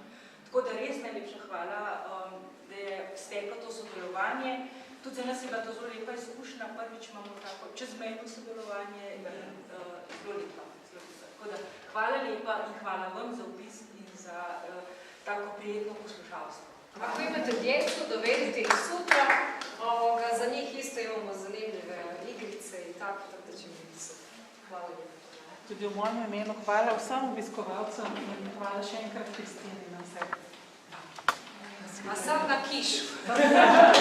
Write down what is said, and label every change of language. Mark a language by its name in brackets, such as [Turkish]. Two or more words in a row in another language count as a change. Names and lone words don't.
[Slovenian] Tako da res najlepša hvala, da je steklo to sodelovanje. Tudi za nas je bila to zelo lepa izkušnja, prvič imamo tako čezmejno sodelovanje in zelo lepa. Tako da hvala lepa in hvala vam za obisk in za tako prijetno poslušalstvo. [Croatian] Ako imate djecu, dovedite ih sutra, za njih isto imamo zanimljive igrice i tako da će biti super. Hvala lijepo. [Slovenian] Tudi v mojem imenu hvala vsem obiskovalcem in hvala še enkrat Kristini na vse. [Croatian] A sad na kišu.